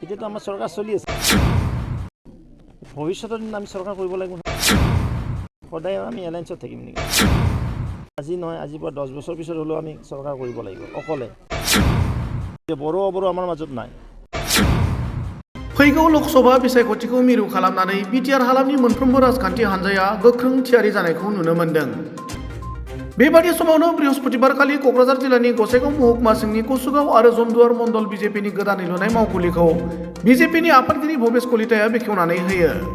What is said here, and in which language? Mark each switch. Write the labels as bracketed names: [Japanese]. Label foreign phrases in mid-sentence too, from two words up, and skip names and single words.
[Assamese] এতিয়াতো আমাৰ চৰকাৰ চলি আছে ভৱিষ্যতৰ দিন আমি চৰকাৰ কৰিব লাগিব সদায় আমি এলায়েন্সত থাকিম নেকি আজি নহয় আজিৰ পৰা 10 বছৰ পিছত হ'লেও আমি চৰকাৰ কৰিব লাগিব অকলে বড় অবড়ো আমাৰ মাজত নাই [Bodo] फैगौ लोकसभा बिसायख'थिखौ मिरु खालामनानै बिटिआर हालामनि मोनफ्रोमबो राजखान्थि हान्जाया गोख्रों थियारि जानायखौ नुनो मोन्दों। बेबादि समावनो बृहस्पतिबारखालि क'क्राझार जिल्लानि गसाइगाव महकुमा सिंनि कसुगाव आरो जमदुवार मण्डल बिजेपिनि गोदानै लुनाय मावखुलिखौ बिजेपिनि आफादगिरि भबेश कलिताया बेखेवनानै होयो।